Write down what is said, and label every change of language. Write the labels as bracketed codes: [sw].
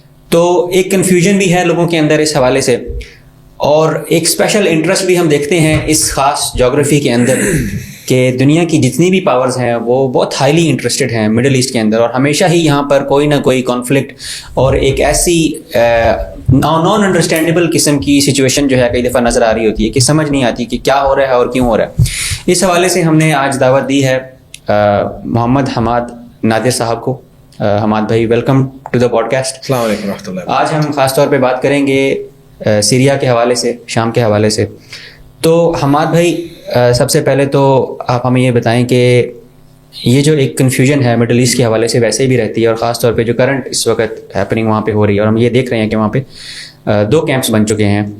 [ur] تو ایک کنفیوژن بھی ہے لوگوں کے اندر اس حوالے سے، اور ایک اسپیشل انٹرسٹ بھی ہم دیکھتے ہیں اس خاص جغرافی کے اندر کہ دنیا کی جتنی بھی پاورز ہیں وہ بہت ہائیلی انٹرسٹڈ ہیں مڈل ایسٹ کے اندر، اور ہمیشہ ہی یہاں پر کوئی نہ کوئی کانفلکٹ اور ایک ایسی نان انڈرسٹینڈیبل قسم کی سچویشن جو ہے کئی دفعہ نظر آ رہی ہوتی ہے کہ سمجھ نہیں آتی کہ کیا ہو رہا ہے اور کیوں ہو رہا ہے. اس حوالے سے ہم نے آج دعوت دی ہے محمد حماد نادر صاحب کو. [en] حماد بھائی، welcome to the podcast. [ur] السلام علیکم ورحمۃ اللہ. آج ہم خاص طور پہ بات کریں گے سیریا کے حوالے سے، شام کے حوالے سے. تو حماد بھائی، سب سے پہلے تو آپ ہمیں یہ بتائیں کہ یہ جو ایک کنفیوژن ہے مڈل ایسٹ کے حوالے سے ویسے بھی رہتی ہے، اور خاص طور پہ جو کرنٹ اس وقت ہیپننگ وہاں پہ ہو رہی ہے، اور ہم یہ دیکھ رہے ہیں کہ وہاں پہ 2 کیمپس بن چکے ہیں.